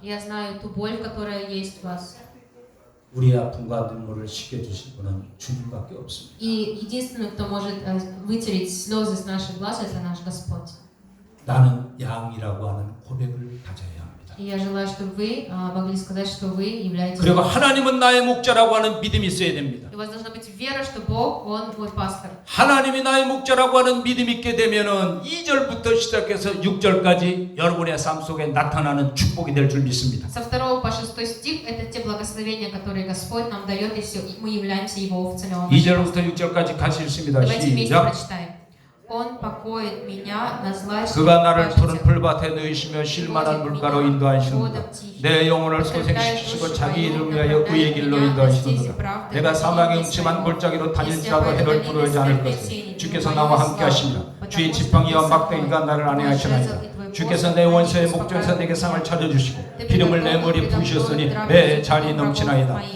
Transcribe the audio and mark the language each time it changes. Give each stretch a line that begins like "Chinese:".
Russian: Я знаю ту боль, которая есть в вас.
Korean: 우리의 아픔과 눈물을 씻겨주실 분은 주님밖에 없습니다.
Russian: И единственный, кто может вытереть слезы с наших глаз, это наш Господь.
Korean: 나는 양이라고 하는 고백을 가져야 합니다.
Russian: И я желаю, чтобы вы могли сказать, что вы являетесь...
Korean: 그리고 하나님은 나의 목자라고 하는 믿음이 있어야 됩니다.
Russian: И у вас должна быть вера, что Бог, Он мой пастор.
Korean: 하나님이 나의 목자라고 하는 믿음이 있게 되면은 2절부터 시작해서 6절까지 여러분의 삶 속에 나타나는 축복이 될 줄 믿습니다.
Russian: Со 2 по 6 стих это те благословения, которые Господь нам дает, если мы являемся Его овцами.
Korean: 2절부터 6절까지 같이 읽습니다.
Russian: Давайте вместе
Korean: 시작.
Russian: прочитаем. Он покоит меня на злачных
Korean: 그가 나를 푸른
Russian: пажитях.
Korean: 풀밭에 넣으시며 쉴만한 물가로 인도하시는도다. 내 영혼을 소생시키시고 자기 이름을 위하여 의의 길로 인도하시는도다. 내가 사망의 음침한 골짜기로 다닐지라도 해를 두려워하지 않을 것을 주께서 나와 함께 하십니다. 주의 지팡이와 막대기가 나를 안위하시나이다. 주께서 내 원수의 목전에서 내게 상을 차려주시고 기름을 내 머리에 부으셨으니 내 잔이 넘치나이다.